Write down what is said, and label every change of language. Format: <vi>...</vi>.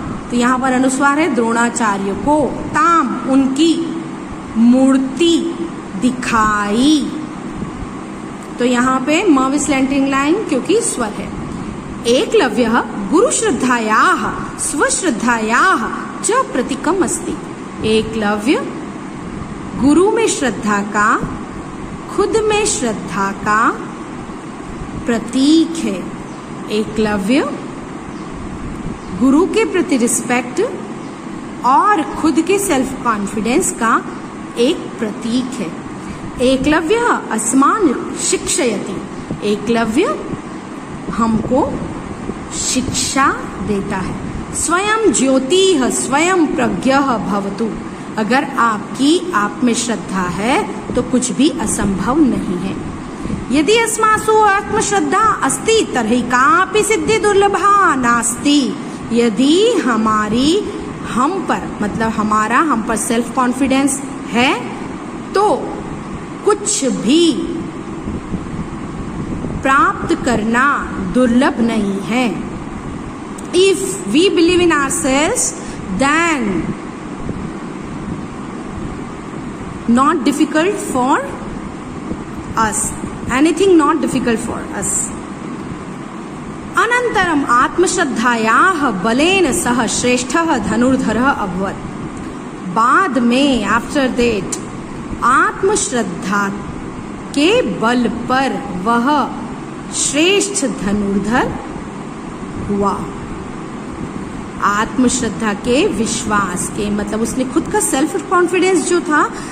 <hi>तो यहाँ पर अनुस्वार है द्रोणाचार्य को, ताम उनकी मूर्ति दिखाई। तो यहाँ पे म स्लैंटिंग लाइन क्योंकि स्वर है।</hi> <sa>एकलव्यः गुरु श्रद्धायाः स्वश्रद्धायाः च प्रतीकम् अस्ति।</sa> <hi>एकलव्य गुरु में श्रद्धा का, खुद में श्रद्धा का प्रतीक है। एकलव्य गुरु के प्रति रिस्पेक्ट और खुद के सेल्फ कॉन्फिडेंस का एक प्रतीक है।</hi> <sa>एकलव्य अस्मान् शिक्षयति।</sa> <hi>एकलव्य हमको शिक्षा देता है।</hi> <sa>स्वयं ज्योतिः स्वयं प्रज्ञः भवतु।</sa> <hi>अगर आपकी आप में श्रद्धा है तो कुछ भी असंभव नहीं है।</hi> <sa>यदि अस्मासु आत्मश्रद्धा अस्ति तर्हि कापि सिद्धि दुर्लभा नास्ति।</sa> <hi>यदि हमारी हम पर मतलब हमारा हम पर सेल्फ कॉन्फिडेंस है तो कुछ भी प्राप्त करना दुर्लभ नहीं है।</hi> <en>If we believe in ourselves, then not difficult for us. Anything not difficult for us.</en> <sa>अनन्तरम् आत्मश्रद्धायाः बलेन सह श्रेष्ठः धनुर्धरः अभवत्।</sa> <hi>बाद में</hi> <en>after that</en> <hi>आत्मश्रद्धा के बल पर वह श्रेष्ठ धनुर्धर हुआ। आत्मश्रद्धा के विश्वास के मतलब उसने खुद का सेल्फ कॉन्फिडेंस जो था।</hi>